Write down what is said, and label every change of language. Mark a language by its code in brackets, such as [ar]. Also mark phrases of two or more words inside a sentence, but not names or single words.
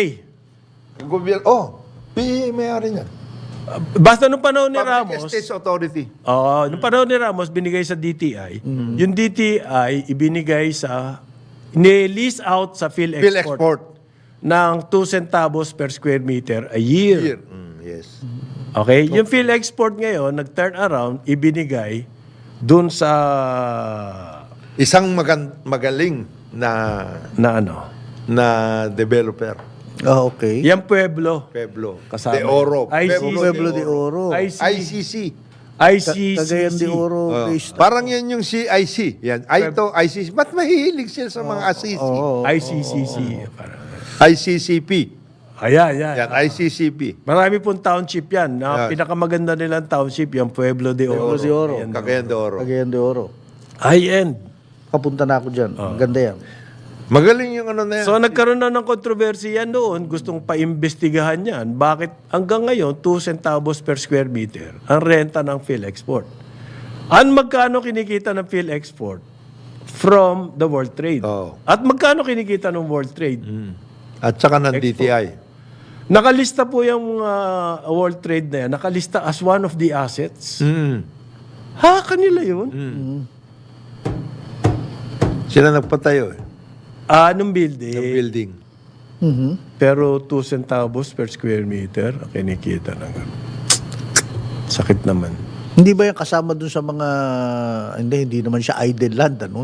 [tl] Gobyerno. PEA may-ari niyan. Basta nung panahon ni Public Ramos, Estates Authority. nung panahon ni Ramos, binigay sa DTI. Yung DTI, ibinigay ni-lease out sa PhilExport PhilExport. ng 2 centavos [en] per square meter a year. Here. Yes. [tl] Okay? Yung PhilExport ngayon, nag-turn around, ibinigay dun sa Isang magaling na developer. Okay. yung Pueblo. Pueblo. Kasama. De Oro. Pueblo de Oro. ICC. Cagayan de Oro. based- Parang yan yung CIC. Yan. Ito, ICC. Ba't mahihilig sila sa mga ICC? ICCC. ICCP. Ayan. Yan, ICCP. Marami pong township yan. Pinakamaganda nilang township, yung Pueblo de Oro. Pueblo de Oro. Cagayan de Oro. Cagayan de Oro. High-end. Kapunta na ako dyan. Ganda yan. Magaling yung ano na yan. So nagkaroon na ng kontrobersya yan noon, gustong paimbestigahan yan. Bakit hanggang ngayon, 2 centavos [en] per square meter [tl] ang renta ng PhilExport? Magkano kinikita ng PhilExport [en] from the World Trade? [tl] Oo. At magkano kinikita ng World Trade? At saka ng DTI. Nakalista po yung World Trade na yan, nakalista [en] as one of the assets. [tl] Kanila yun? Sila nagpatayo eh. Nung building. Yung building. Pero 2 centavos [en] per square meter, [tl] ang kinikita ng sakit naman. Hindi ba yung kasama dun sa mga... Hindi naman siya idle land, ano?